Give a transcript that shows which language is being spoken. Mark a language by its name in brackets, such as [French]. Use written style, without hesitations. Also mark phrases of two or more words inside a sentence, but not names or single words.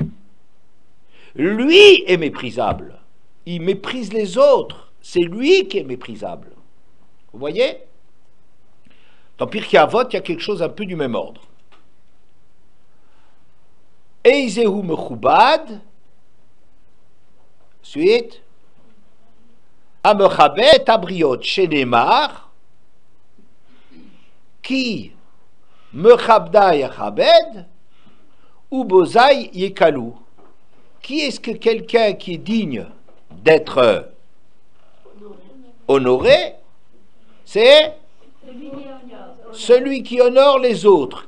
[French] Lui est méprisable. Il méprise les autres. C'est lui qui est méprisable. Vous voyez? Dans Pirkei Avot, il y a quelque chose un peu du même ordre. [Hebrew] איזהו מכובד. [French] Suite. [Hebrew] המכבד הבריות שנאמר. כי מכבדי אכבד. ובוזי יקלו. [French] Qui est-ce que quelqu'un qui est digne d'être honoré? C'est celui qui honore les autres.